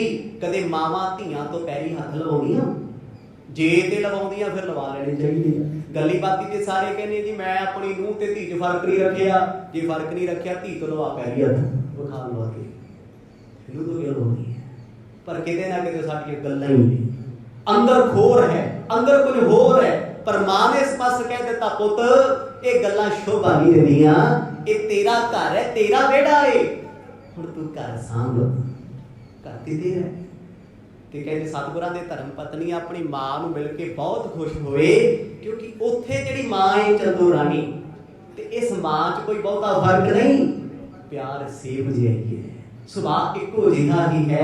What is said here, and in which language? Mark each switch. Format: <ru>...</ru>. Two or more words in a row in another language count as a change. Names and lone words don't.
<pa>ਕਦੇ ਮਾਵਾਂ ਧੀਆਂ ਤੋਂ ਪੈਰੀ ਹੱਥ ਲਵਾਉਂਦੀਆਂ? ਜੇ ਤੇ ਲਵਾਉਂਦੀਆਂ ਫਿਰ ਲਵਾ ਲੈਣੇ ਚਾਹੀਦੇ। ਗੱਲੀ ਬਾਤੀ ਤੇ ਸਾਰੇ ਕਹਿੰਦੇ ਜੀ ਮੈਂ ਆਪਣੀ ਨੂੰਹ ਤੇ ਧੀ 'ਚ ਫਰਕ ਨਹੀਂ ਰੱਖਿਆ, ਜੇ ਫਰਕ ਨਹੀਂ ਰੱਖਿਆ ਧੀ ਤੋਂ ਲਵਾ ਪੈਰੀ ਹੱਥ ਵਿਖਾ ਲਵਾ ਕੇ, ਇਹਨੂੰ ਤਾਂ ਗੱਲ ਹੋਣੀ ਹੈ। ਪਰ ਕਿਤੇ ਨਾ ਕਿਤੇ ਸਾਡੀਆਂ ਗੱਲਾਂ ਹੀ ਨੇ ਅੰਦਰ ਖੋਰ ਹੈ, ਅੰਦਰ ਕੁਝ ਹੋਰ ਹੈ। ਪਰ ਮਾਂ ਨੇ ਸਪਸ਼ਟ ਕਹਿ ਦਿੱਤਾ ਪੁੱਤ ਯੇ ਗੱਲਾਂ ਸ਼ੋਭਾ ਨਹੀਂ ਦਿੰਦੀਆਂ, ਯੇ ਤੇਰਾ ਘਰ ਹੈ, ਤੇਰਾ ਵਿਹੜਾ ਹੈ, ਹੁਣ ਤੂੰ ਘਰ ਸਾਂਭ, ਘਰ ਕਿਤੇ ਹੈ। ਤੇ ਕਹਿਤੇ ਸਤਗੁਰਾਂ ਦੇ ਧਰਮ ਪਤਨੀ ਅਪਣੀ ਮਾਂ ਨੂੰ ਮਿਲ ਕੇ ਬਹੁਤ ਖੁਸ਼ ਹੋਏ, ਕਿਉਂਕਿ ਉੱਥੇ ਜਿਹੜੀ ਮਾਂ ਹੈ ਚੰਦੂ ਰਾਣੀ ਤੇ ਇਸ ਮਾਂ 'ਚ ਕੋਈ ਬਹੁਤਾ ਫ਼ਰਕ ਨਹੀਂ, ਪਿਆਰ ਸੇਮ ਜਿਹਾ ਹੀ ਹੈ, ਸੁਭਾਅ ਇੱਕੋ ਜਿਹਾ ਹੀ ਹੈ।</pa>